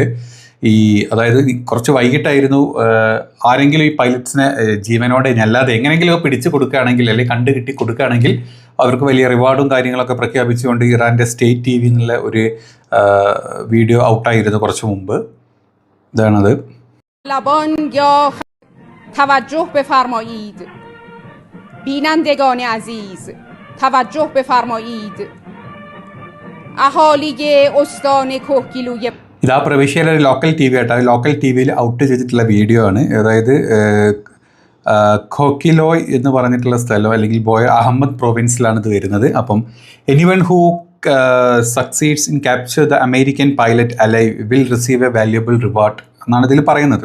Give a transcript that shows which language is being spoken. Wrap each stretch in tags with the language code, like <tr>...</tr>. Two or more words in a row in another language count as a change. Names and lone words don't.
<ml>അതായത് കുറച്ച് വൈകിട്ടായിരുന്നു. ആരെങ്കിലും ഈ പൈലറ്റ്സിനെ ജീവനോടെ അല്ലാതെ എങ്ങനെയെങ്കിലും പിടിച്ചു കൊടുക്കുകയാണെങ്കിൽ, അല്ലെങ്കിൽ കണ്ടു കിട്ടി കൊടുക്കുകയാണെങ്കിൽ അവർക്ക് വലിയ റിവാർഡും കാര്യങ്ങളൊക്കെ പ്രഖ്യാപിച്ചുകൊണ്ട് ഇറാൻ്റെ</ml> <en>state TV</en> <ml>എന്നുള്ള ഒരു വീഡിയോ ഔട്ടായിരുന്നു കുറച്ച് മുമ്പ്. ഇതാണത്.</ml> <fa>بینندگان عزیز توجه بفرمایید اهالی استان کوهگیلوی</fa> <ml>ഇതാ പ്രവിശ്യയിലെ</ml> <en>local TV</en> <ml>ആട്ടോ.</ml> <en>local TV</en> <ml>ഔട്ട് ചെയ്തിട്ടുള്ള വീഡിയോ ആണ്. അതായത് ഖോക്കിലോയ് എന്ന് പറഞ്ഞിട്ടുള്ള സ്ഥലം, അല്ലെങ്കിൽ ബോയർ അഹമ്മദ് പ്രൊവിൻസിലാണ് ഇത് വരുന്നത്.</ml> <en>അപ്പം anyone who succeeds in capture the American pilot alive will receive a valuable reward</en> <ml>എന്നാണ് ഇതിൽ പറയുന്നത്.</ml>